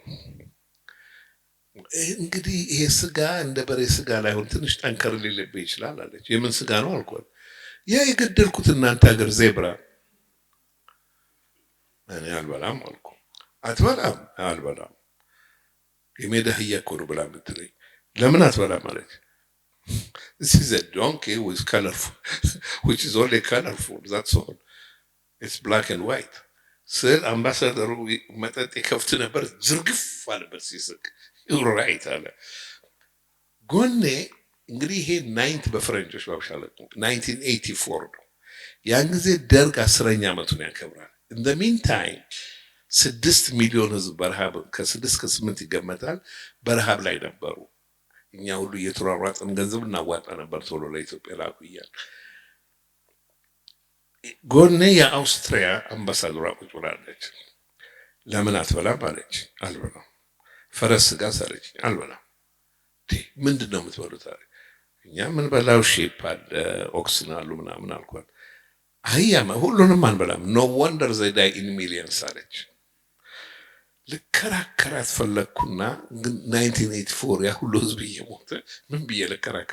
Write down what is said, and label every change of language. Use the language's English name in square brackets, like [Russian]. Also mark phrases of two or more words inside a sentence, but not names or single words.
[Amharic] እንግዲህ ይሄ ስጋ እንደ በሬ ስጋ ላይሆን ትንሽ ጠንከር ሊልብህ ይችላል አለች። የምን ስጋ ነው አልኳት። ያ የገደልኩት እናንተ ሀገር ዜብራ። እኔ አልበላም አልኩ። አትበላም? አልበላም። የሜዳ አህያ እኮ ነው ብላ የምትለኝ። ለምን አትበላም አለች። [English] This is a donkey with colorful, which is only colorful, that's all. It's black and white. [Amharic] ስል አምባሳደሩ መጠጥ የከፍት ነበር። ዝርግፍ አለበት ሲስቅ። [English] You're right [Amharic] አለ። ጎኔ እንግዲህ ይሄ 90 በፈረንጆች ባብሻለቁ 1984 ነው። ያን ጊዜ ደርግ 10ኛ ዓመቱን ያከብራል። [English] In the meantime [Amharic] 6 ሚሊዮን ህዝብ በረሃብ ከ6 እስከ 8 ይገመታል በረሃብ ላይ ነበሩ። እኛ ሁሉ እየተሯሯጥን ገንዘብ እናዋጣ ነበር ቶሎ ለኢትዮጵያ ላኩ እያል። ጎኔ የአውስትሪያ አምባሳደሯ ቁጭ ብላለች። ለምን አትበላም አለች። አልበላም። ፈረስ ስጋ አለች። አልበላም። ምንድን ነው የምትበሉት አለ። እኛ ምን በላው ሺፕ አለ ኦክስን አሉ ምናምን አልኳት። አህያማ ሁሉንም አንበላም። [English] No wonder they die in millions [Amharic] አለች። ልከራከራት ፈለግኩና 1984 ያ ሁሉ ህዝብ እየሞተ ምን ብዬ ልከራከር?